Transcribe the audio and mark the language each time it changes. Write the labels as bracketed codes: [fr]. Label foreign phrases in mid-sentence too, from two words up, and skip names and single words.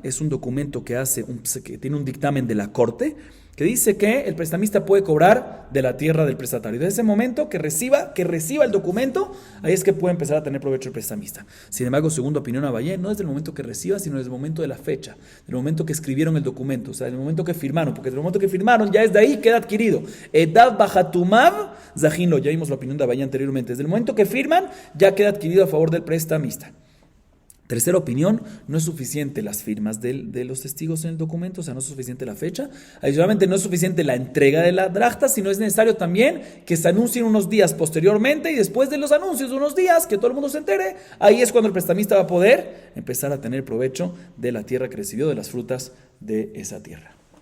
[es] Es un documento que tiene un dictamen de la corte, que dice que el prestamista puede cobrar de la tierra del prestatario. Desde ese momento que reciba el documento, ahí es que puede empezar a tener provecho el prestamista. Sin embargo, segunda opinión a Abayé, no desde el momento que reciba, sino desde el momento de la fecha, del momento que escribieron el documento, o sea, del momento que firmaron, porque desde el momento que firmaron, ya desde ahí queda adquirido. [arc] עדיו בחתומיו זכין לו, [es] ya vimos la opinión de Abayé anteriormente. Desde el momento que firman, ya queda adquirido a favor del prestamista. Tercera opinión, no es suficiente las firmas de los testigos en el documento, o sea, no es suficiente la fecha. Adicionalmente, no es suficiente la entrega de la drachta, sino es necesario también que se anuncien unos días posteriormente y después de los anuncios de unos días, que todo el mundo se entere, ahí es cuando el prestamista va a poder empezar a tener provecho de la tierra que recibió, de las frutas de esa tierra.